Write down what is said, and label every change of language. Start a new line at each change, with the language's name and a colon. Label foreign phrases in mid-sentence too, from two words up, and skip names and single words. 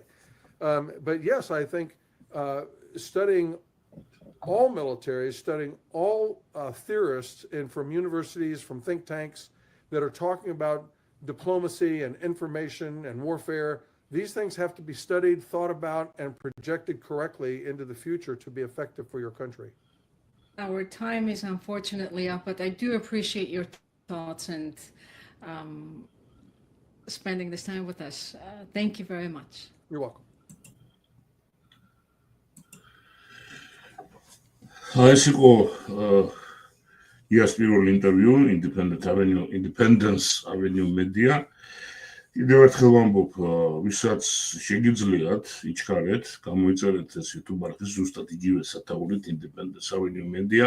English: But yes, I think studying all militaries, studying all theorists and from universities, from think tanks that are talking about diplomacy and information and warfare, these things have to be studied, thought about, and projected correctly into the future to be effective for your country. Our time is unfortunately up, but I do appreciate your thoughts and spending this time with us. Thank you very much. You're welcome.
Georgian: ეს იყო იას პირველი ინტერვიუ Independence Avenue Media. კიდევ ერთხელ ვამბობ, ვისაც შეგიძლიათ, იჩქარეთ, გამოიწერეთ ეს YouTube არხი ზუსტად იგივე სათაურით Independence Avenue Media.